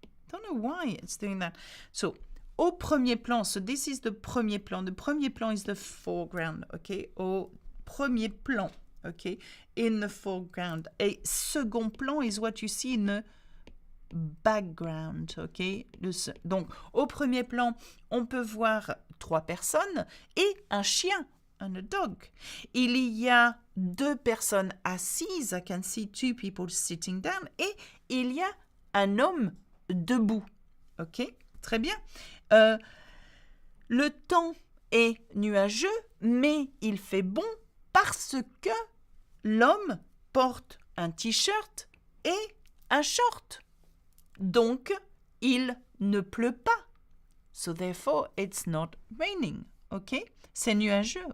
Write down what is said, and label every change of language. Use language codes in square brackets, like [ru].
[en] Don't know why it's doing that. So, [fr] au premier plan, [en] so this is the premier plan. The premier plan is the foreground, okay? [fr] Au premier plan, [en] okay? In the foreground. [fr] Et second plan [en] is what you see in the background, okay? [fr] Donc, au premier plan, on peut voir 3 personnes et un chien, [en] and a dog. [fr] Il y a 2 personnes assises. [en] I can see 2 people sitting down. [fr] Et il y a un homme debout. Ok, très bien. Le temps est nuageux, mais il fait bon parce que l'homme porte un t-shirt et un short. Donc, il ne pleut pas. [en] So therefore, it's not raining. Ok, [fr] c'est nuageux.